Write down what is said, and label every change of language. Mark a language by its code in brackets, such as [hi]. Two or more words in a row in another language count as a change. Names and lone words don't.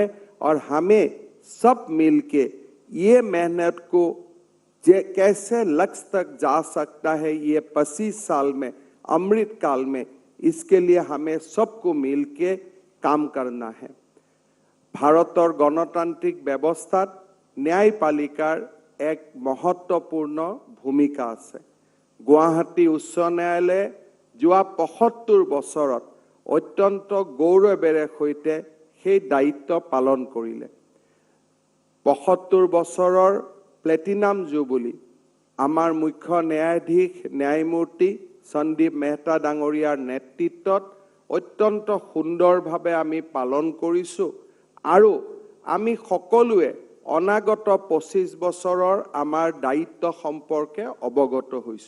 [hi] और हमें सब मिलके ये मेहनत को कैसे लक्ष्य तक जा सकता है, ये 25 साल में अमृत काल में, इसके लिए हमें सबको मिलके काम करना है। [as] ভাৰতৰ গণতান্ত্ৰিক ব্যৱস্থা ন্যায়পালিকাৰ এক মহত্বপূৰ্ণ ভূমিকা আছে। गुवाहाटी उच्च न्यायालय যোৱা 75 বছৰত অত্যন্ত গৌৰৱেৰে সৈতে সেই দায়িত্ব পালন কৰিলে। 75 বছৰৰ প্লেটিনাম জুবিলী আমাৰ মুখ্য ন্যায়াধীশ ন্যায়মূৰ্তি সন্দীপ মেহতা ডাঙৰীয়াৰ নেতৃত্বত অত্যন্ত সুন্দৰভাৱে আমি পালন কৰিছো আৰু আমি সকলোৱে অনাগত 25 বছৰৰ আমাৰ দায়িত্ব সম্পৰ্কে অৱগত হৈছো।